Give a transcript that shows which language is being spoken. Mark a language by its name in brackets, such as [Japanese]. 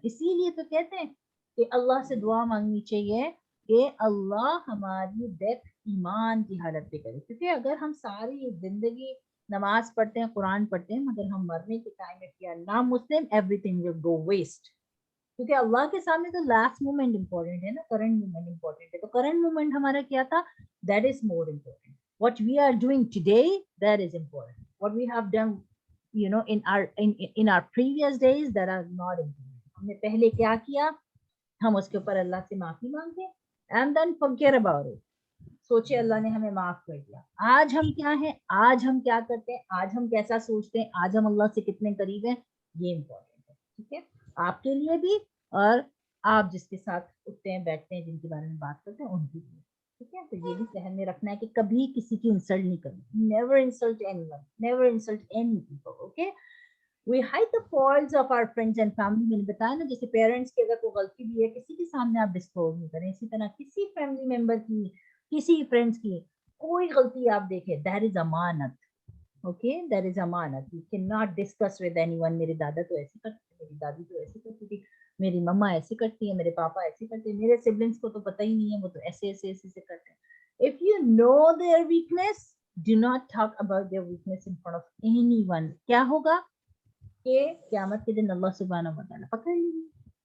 [Urdu] اسی لیے تو کہتے ہیں کہ اللہ سے دعا مانگنی چاہیے کہ اللہ ہماری ڈیتھ ایمان کی حالت پہ کرے, کیونکہ اگر ہم ساری زندگی نماز پڑھتے ہیں, قرآن پڑھتے ہیں, مگر ہم مرنے کے ٹائم میں کیا نام مسلم, [English] Everything will go waste. [Urdu] کیونکہ اللہ کے سامنے تو لاسٹ مومنٹ امپورٹنٹ ہے نا, کرنٹ مومنٹ امپورٹنٹ ہے. تو کرنٹ مومنٹ ہمارا کیا تھا, [English] That is more important. what we are doing today, that is important. what we have done in our previous days, that are not important. [Urdu] ہم نے پہلے کیا کیا, ہم اس کے اوپر اللہ سے معافی مانگتے [English] and then forget about it. [Urdu] سوچے اللہ نے ہمیں معاف کر دیا. آج ہم کیا ہیں, آج ہم کیا کرتے ہیں, آج ہم کیسا سوچتے ہیں, آج ہم اللہ سے کتنے قریب ہیں, یہ امپورٹنٹ ہے. ٹھیک ہے, آپ کے لیے بھی, اور آپ جس کے ساتھ اٹھتے ہیں بیٹھتے ہیں, جن کے بارے میں بات کرتے ہیں, ان کے لیے. ٹھیک ہے, تو یہ بھی ذہن میں رکھنا ہے کہ کبھی کسی کی انسلٹ نہیں کرنی. [English] Never insult anyone, never insult any people. Okay, we hide the faults of our friends and family. [Urdu] میں نے بتایا نا, جیسے پیرنٹس کی اگر کوئی غلطی بھی ہے, کسی کے سامنے آپ ڈسکلوز نہیں کریں. اسی طرح کسی فیملی ممبر کی, کسی فرینڈس کی کوئی غلطی آپ دیکھیں, that is امانت. [English] okay, that is amanat. you cannot discuss with anyone. [Urdu] میرے دادا تو ایسے کرتے تھے, میری دادی تو ایسے کرتی تھی, میری مما ایسے کرتی ہے, میرے پاپا ایسے کرتے ہیں, میرے سبلنگس کو تو پتہ ہی نہیں ہے, وہ تو ایسے ایسے ایسے سے کرتے ہیں. [English] if you know their weakness, do not talk about their weakness in front of anyone. [Urdu] کیا ہوگا کہ قیامت کے دن اللہ سبحانہ و تعالیٰ پکڑ لیں گے.